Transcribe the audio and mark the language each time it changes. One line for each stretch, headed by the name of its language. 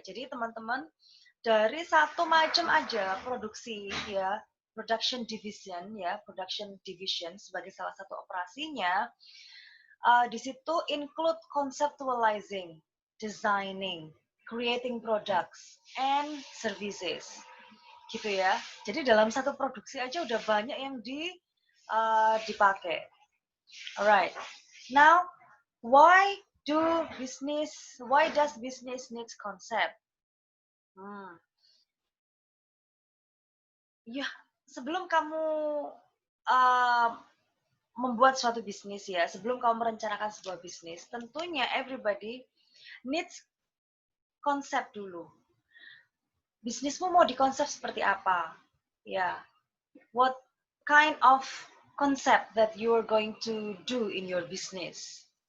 Indonesian: Jadi teman-teman, dari satu macam aja produksi, ya, production division sebagai salah satu operasinya, di situ
English: include conceptualizing, designing, creating products and services,
Indonesian: gitu ya. Jadi dalam satu produksi aja udah banyak yang dipakai.
English: Alright. Now, why do business? Why does business needs concept?
Indonesian: Ya, sebelum kamu uh, membuat suatu bisnis ya, sebelum kamu merencanakan sebuah bisnis, tentunya
English: everybody needs
Indonesian: konsep dulu. Bisnismu mau dikonsep seperti apa?
English: Ya, what kind of concept that you are going to do in your business?